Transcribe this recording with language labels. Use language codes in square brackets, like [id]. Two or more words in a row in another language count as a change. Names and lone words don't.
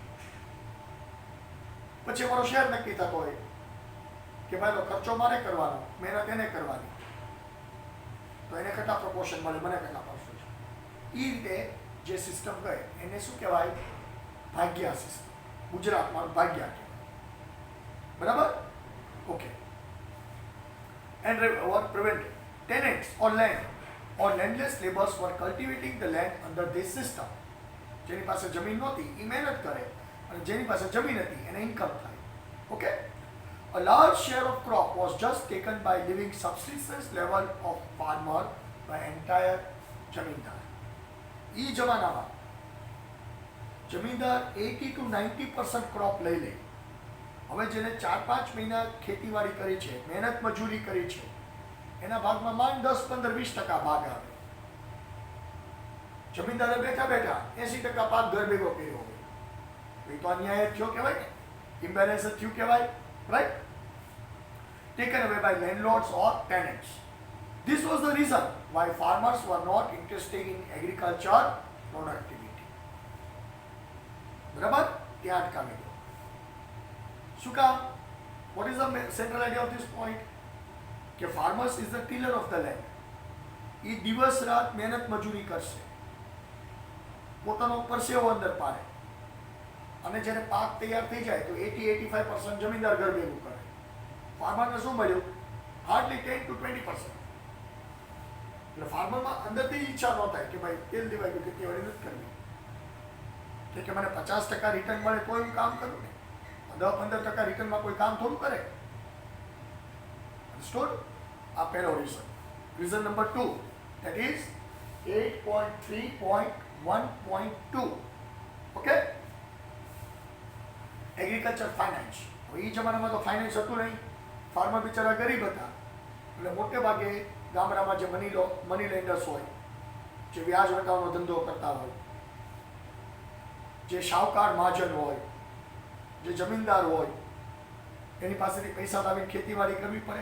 [gu] પછી અમારો શેર નક્કી થતો હોય કે ભાઈ તો ખર્ચો મારે કરવાનો, મહેનત એને કરવાની, તો એને કેટલા પ્રપોર્શન મળે, મને કેટલા પડશે. એ રીતે જે સિસ્ટમ કહે એને શું કહેવાય? ભાગ્યા સિસ્ટમ. ગુજરાતમાં ભાગ્યા કહેવાય. બરાબર? ઓકે. [en] And were prevented. Tenants or land or landless laborers were cultivating the land under this system. [gu] જેની પાસે જમીન નહોતી એ મહેનત કરે, અને જેની પાસે જમીન હતી એને ઇન્કમ થાય. ઓકે, [en] a large share of crop was just taken by living subsistence level of farmer by entire જમીનદાર. [gu] એ જમાનામાં જમીનદાર 80 to 90% ક્રોપ લઈ લે. હવે જેને 4-5 મહિના ખેતીવાડી કરી છે, મહેનત મજૂરી કરી છે, એના ભાગમાં માંડ 10-15-20% ભાગ આવે. જમીનદારે બેઠા બેઠા 80% પાક ઘર ભેગો કર્યો હોય, એ તો અન્યાય થયો કહેવાય ને, ઇમ્બેલેન્સ થયું કહેવાય. રાઈટ? [en] taken away by landlords or tenants. This was the reason why farmers were not interested in agriculture productivity. [gu] બરાબર? ત્યાં અટકાવી દો. શું કામ? [en] What is the central idea of this point? કે farmers is the tiller of the land. [gu] એ દિવસ રાત મહેનત મજૂરી કરશે, પોતાનો પરસેવો અંદર પાડે, અને જ્યારે પાક તૈયાર થઈ જાય તો 80-85% જમીનદાર ઘર ભેગું કરે. ફાર્મરને શું મળ્યું? હાર્ડલી 10 to 20%. એટલે ફાર્મરમાં અંદરથી ઈચ્છા ન થાય કે ભાઈ તેલ દેવાય ગયું ખેતીવાડી નથી કરવી, કે મને 50% રિટર્ન મળે તો હું કામ કરું ને, 10-15% રિટર્નમાં કોઈ કામ થોડું કરે. અંડરસ્ટુડ? આ પહેલો રીઝન. [en] reason number [gu] 2, [en] that is 8.3.1.2. okay, agriculture finance. [gu] હવે એ જમાનામાં તો ફાઇનાન્સ હતું નહીં, ફાર્મર બિચારા ગરીબ હતા, એટલે મોટે ભાગે ગામડામાં જે [en] money lenders [gu] હોય, જે વ્યાજ વટાવનો ધંધો કરતા હોય, જે શાહુકાર મહાજન હોય, જે જમીનદાર હોય, એની પાસેથી પૈસા લાવીને ખેતીવાડી કરવી પડે.